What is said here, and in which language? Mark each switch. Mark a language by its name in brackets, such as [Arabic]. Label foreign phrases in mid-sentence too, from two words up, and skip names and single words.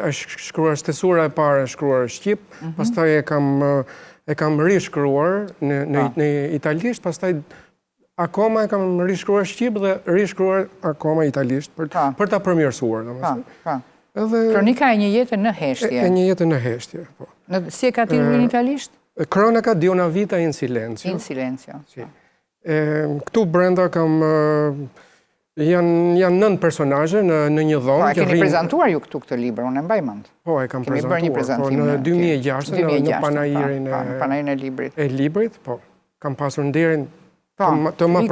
[Albanian] Është shkruar stesura e parë shkruar shqip, pastaj e kam rishkruar në italisht, pastaj akoma e kam rishkruar shqip dhe rishkruar akoma italisht për ta përmirësuar, domethënë. Kronika e një jete në heshtje. E një jetë në heshtje, po. Si e ka titullin italisht? [Italian] Kronika di una vita in silenzio. In silenzio. [Albanian] Këtu brenda kam janë 9 personazhe në një dhomë. Po, e keni prezantuar ju këtu këtë libër, unë e mbaj mend. Po, e kam prezantuar. Në 2006, në panajirin e librit. E librit, po. Kam pasur nderin të më prezantuar.